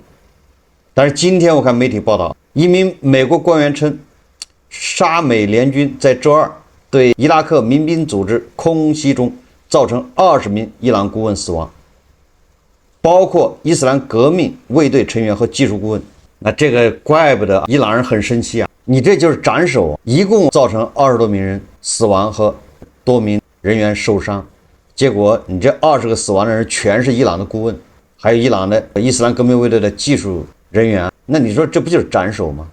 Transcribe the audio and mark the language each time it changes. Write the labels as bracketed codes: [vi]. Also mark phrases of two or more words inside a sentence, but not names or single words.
[zh] 但是今天我看媒體報道，一名美國官員稱，沙美聯軍在周2對伊拉克民兵組織空襲中造成20名伊朗顧問死亡，包括伊斯蘭革命衛隊成員和技術顧問。那這個怪不得伊朗人很生氣啊！你這就是斩首，一共造成20多名人死亡和多名人员受傷，結果你這20個死亡的人全是伊朗的顧問，還有伊朗的伊斯蘭革命衛队的技術人員，那你說這不就是斩首嗎？